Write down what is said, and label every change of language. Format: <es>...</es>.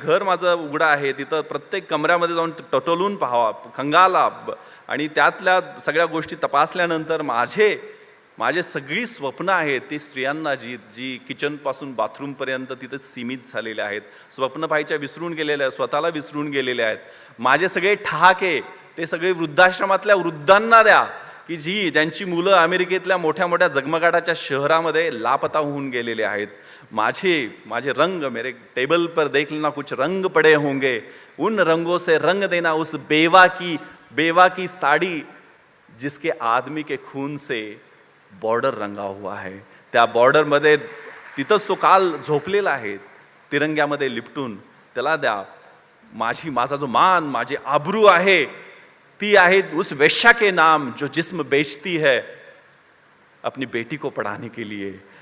<mr>घर माझं उघडं आहे. तिथं प्रत्येक कमऱ्यामध्ये जाऊन टटोलून पाहावा, खंगाला, आणि त्यातल्या सगळ्या गोष्टी तपासल्यानंतर माझे सगळी स्वप्न आहेत ती स्त्रियांना जी किचनपासून बाथरूमपर्यंत तिथं सीमित झालेले आहेत. स्वप्न पाहायच्या विसरून गेलेले आहेत, स्वतःला विसरून गेलेले आहेत. माझे सगळे ठहाके ते सगळे वृद्धाश्रमातल्या वृद्धांना द्या की ज्यांची मुलं अमेरिकेतल्या मोठ्या मोठ्या जगमगाटाच्या शहरामध्ये लापता होऊन गेलेले आहेत. माझे रंग,</mr> <hi>मेरे टेबल पर देखना कुछ रंग पड़े होंगे, उन रंगों से रंग देना उस बेवा की साड़ी जिसके आदमी के खून से बॉर्डर रंगा हुआ है.</hi> <mr>त्या बॉर्डरमध्ये तिथंच तो काल झोपलेला आहे तिरंग्यामध्ये लिपटून, त्याला द्या. माझा जो मान, माझी आबरू आहे ती आहे</mr> <hi>उस वेश्या के नाम जो जिस्म बेचती है अपनी बेटी को पढ़ाने के लिए.</hi>